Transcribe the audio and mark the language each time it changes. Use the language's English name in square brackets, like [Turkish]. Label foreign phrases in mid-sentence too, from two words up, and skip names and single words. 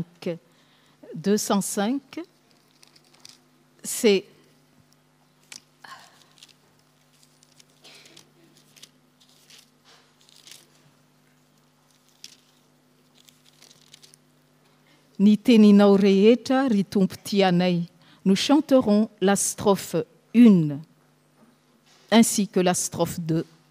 [Malagasy] 205, c'est Ni te ni nao rehetra ry tompo tianay. [French] Nous chanterons la strophe 1 ainsi que la strophe 2.